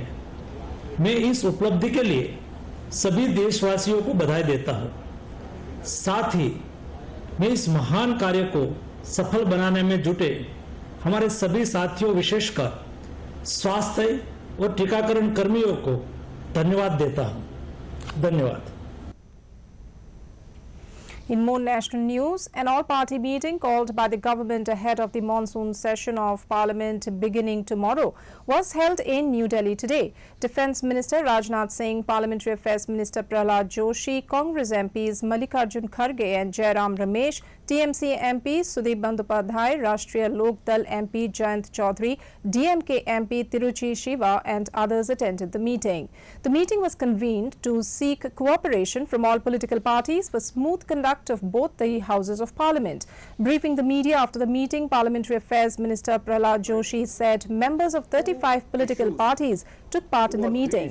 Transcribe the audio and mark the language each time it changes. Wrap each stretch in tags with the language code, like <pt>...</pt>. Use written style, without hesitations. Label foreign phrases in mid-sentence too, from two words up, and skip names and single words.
<hi>मैं इस उपलब्धि के लिए सभी देशवासियों को बधाई देता हूं। साथ ही मैं इस महान कार्य को सफल बनाने में जुटे हमारे सभी साथियों, विशेषकर स्वास्थ्य और टीकाकरण कर्मियों को धन्यवाद देता हूं। धन्यवाद।</hi> <en>In more national news, an all-party meeting called by the government ahead of the monsoon session of Parliament beginning tomorrow was held in New Delhi today. Defence Minister Rajnath Singh, Parliamentary Affairs Minister Prahlad Joshi, Congress MPs Mallikarjun Kharge and Jairam Ramesh, TMC MP Sudeep Bandyopadhyay, Rashtriya Lok Dal MP Jayant Chaudhary, DMK MP Tiruchi Shiva and others attended the meeting. The meeting was convened to seek cooperation from all political parties for smooth conduct of both the Houses of Parliament. Briefing the media after the meeting, Parliamentary Affairs Minister Prahlad Joshi said members of 35 political parties took part in the meeting.</en>